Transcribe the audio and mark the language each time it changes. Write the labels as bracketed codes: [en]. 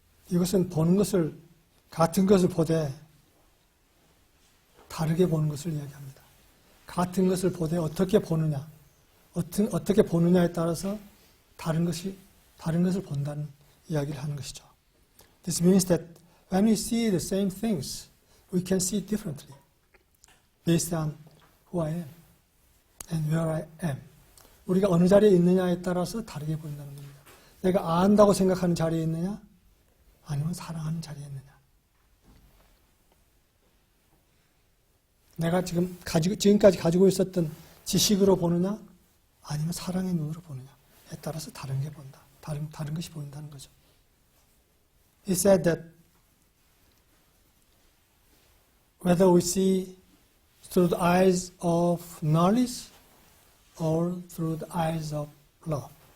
[ko] 이것은 보는 것을 같은 것을 보되 다르게 보는 것을 이야기합니다. 같은 것을 보되 어떻게 보느냐, 어떻게 보느냐에 따라서 다른 것을 본다는 이야기를 하는 것이죠. [en] This means that when we see the same things, we can see differently based on who I am and where I am. [ko] 우리가 어느 자리에 있느냐에 따라서 다르게 보인다는 겁니다. 내가 안다고 생각하는 자리에 있느냐, 아니면 사랑하는 자리에 있느냐. 내가 지금까지 가지고 있었던 지식으로 보느냐, 아니면 사랑의 눈으로 보느냐에 따라서 다른 게 본다. 다른 것이 보인다는 거죠. [en] He said that whether we see through the eyes of knowledge or through the eyes of love.